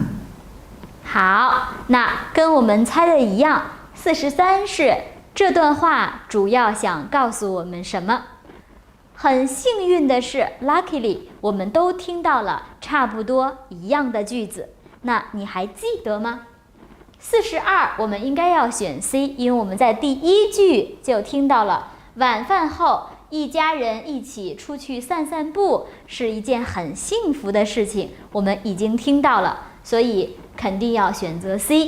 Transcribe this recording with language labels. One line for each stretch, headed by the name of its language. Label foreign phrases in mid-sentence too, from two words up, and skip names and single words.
Chinese: 好，那跟我們猜的一樣，43是這段話主要想告訴我們什麼？很幸運的是 ，luckily 我們都聽到了差不多一樣的句子。那你還記得嗎？42我們應該要選 C， 因為我們在第一句就聽到了晚飯後一家人一起出去散散步是一件很幸福的事情，我們已經聽到了，所以肯定要選擇 C。